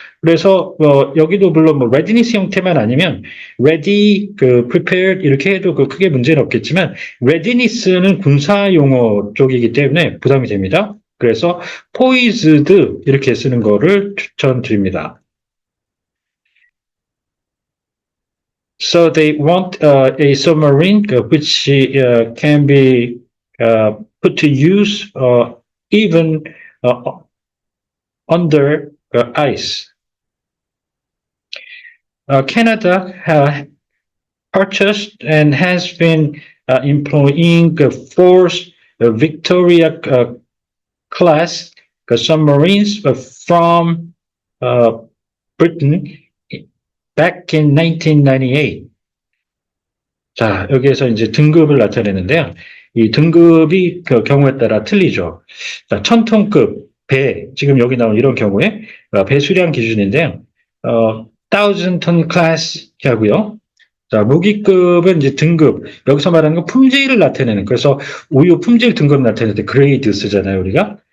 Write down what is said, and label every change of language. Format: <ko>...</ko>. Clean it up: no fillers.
<ko>그래서 여기도 물론 readiness 형태만 아니면 ready, prepared 이렇게 해도 크게 문제는 없겠지만 readiness는 군사 용어 쪽이기 때문에 부담이 됩니다. 그래서 poised 이렇게 쓰는 거를 추천드립니다.</ko> <en>So they want a submarine which can be put to use even under ice. Canada purchased and has been employing force Victoria class submarines from Britain back in 1998.</en> <ko>자, 여기에서 이제 등급을 나타내는데요. 이 등급이 경우에 따라 틀리죠. 자, 1000톤급 배, 지금 여기 나온 이런 경우에 배 수량 기준인데요. 1000톤 클래스 하고요. 자, 무기급은 이제 등급, 여기서 말하는 건 품질을 나타내는, 그래서 우유 품질 등급 나타낼 때 그레이드 쓰잖아요, 우리가.</ko>